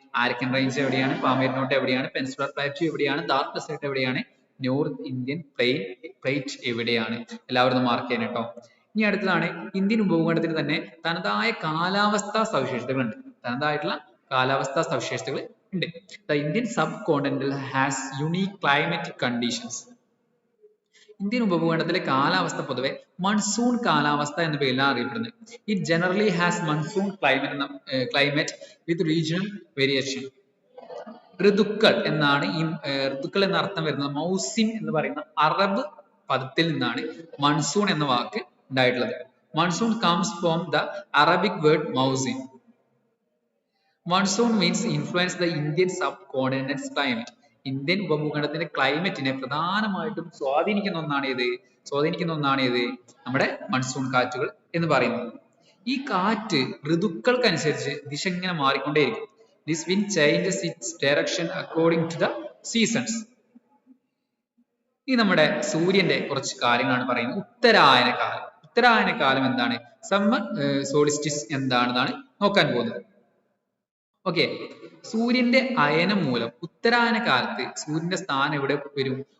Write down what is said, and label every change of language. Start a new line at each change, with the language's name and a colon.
Malayalam: ആരക്കൻ range എവിടെയാണ്? Pamir not എവിടെയാണ്? Peninsular പ്ലാറ്റൂ എവിടെയാണ്? ഡാർക്ക് ഡെസേർട്ട് എവിടെയാണ്? നോർത്ത് ഇന്ത്യൻ പ്ലേറ്റ് എവിടെയാണ്? എല്ലാവരും മാർക്ക് ചെയ്യണം കേട്ടോ. ഇനി അടുത്തതാണ്, ഇന്ത്യൻ ഉപഭൂഖണ്ഡത്തിന് തന്നെ തനതായ കാലാവസ്ഥാ സവിശേഷതകളുണ്ട്. തനതായിട്ടുള്ള കാലാവസ്ഥാ സവിശേഷതകൾ ഉണ്ട്.
English: The Indian subcontinental has unique climatic conditions.
Malayalam: Indian ഉപഭൂഖണ്ഡത്തിലെ കാലാവസ്ഥ പൊതുവെ മൺസൂൺ കാലാവസ്ഥ എന്ന പേരിലാണ് അറിയപ്പെടുന്നത്.
English: It generally has monsoon climate with regional variation.
Malayalam: ഋതുക്കൾ എന്നാണ് ഈ ഋതുക്കൾ എന്ന അർത്ഥം വരുന്നത് മൗസിം എന്ന് പറയുന്ന അറബ് പദത്തിൽ നിന്നാണ് മൺസൂൺ എന്ന വാക്ക് ഉണ്ടായിട്ടുള്ളത്.
English: Monsoon comes from the Arabic word mausim. Monsoon means influence the Indian subcontinent's climate.
Malayalam: Indian ഉപഭൂഖണ്ഡത്തിന്റെ ക്ലൈമറ്റിനെ പ്രധാനമായിട്ടും സ്വാധീനിക്കുന്ന ഒന്നാണ് ഇത് നമ്മുടെ മൺസൂൺ കാറ്റുകൾ എന്ന് പറയുന്നത്. ഈ കാറ്റ് ഋതുക്കൾക്കനുസരിച്ച് ദിശ ഇങ്ങനെ മാറിക്കൊണ്ടേയിരിക്കും.
English: This wind changes its direction according to the seasons.
Malayalam: ഈ നമ്മുടെ സൂര്യന്റെ കുറച്ച് കാര്യങ്ങളാണ് പറയുന്നത്. ഉത്തരായന കാലം എന്താണ്? സമ്മർ സോളിസ്റ്റിസ് എന്താണെന്നാണ് നോക്കാൻ പോകുന്നത്. ഓക്കെ, സൂര്യന്റെ അയനം മൂലം ഉത്തരായന കാലത്ത് സൂര്യന്റെ സ്ഥാനം എവിടെ വരും?